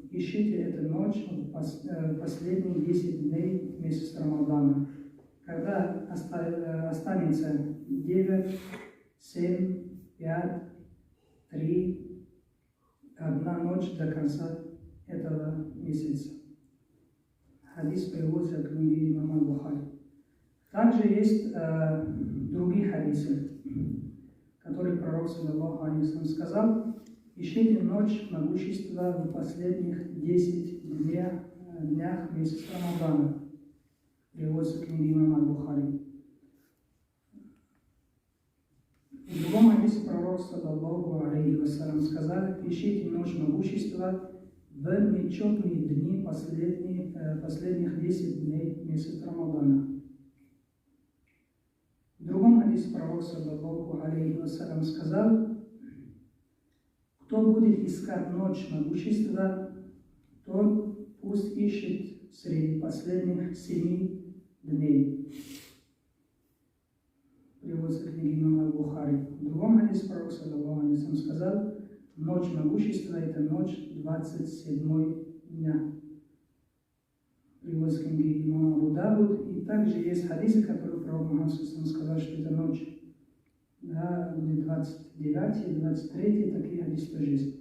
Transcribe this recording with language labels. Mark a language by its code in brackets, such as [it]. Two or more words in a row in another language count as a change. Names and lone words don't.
[ru] Ищите эту ночь в последние 10 дней месяца Рамадана, когда останется 9, 7, 5, 3, 1 ночь до конца этого месяца». Хадис переводится в книге имама Бухари. Также есть другие хадисы, которые пророк, [ar] صلى الله عليه وسلم, [ru] сказал: «Ищите ночь могущества в последних 10 днях месяца Рамадана». Переводится в книге имама Бухари. В другом хадисе пророк, [ar] صلى الله عليه وسلم, [ru] сказал: «Ищите ночь могущества в нечетные дни последних 10 дней месяца Рамадана». В другом хадисе пророк, [ar] صلى الله عليه وسلم, [ru] сказал: «Кто будет искать ночь могущества, тот пусть ищет среди последних 7 дней». Переводится книги имама Бухари. В другом хадисе пророк, [ar] صلى الله عليه وسلم, [ru] сказал: «Ночь могущества – это ночь 27 дня». Переводится книги имама Абу Давуд. И также есть хадисы, которые пророк Мухаммад сказал, что это ночь, да, будет 29, 23, такие хадисы тоже есть.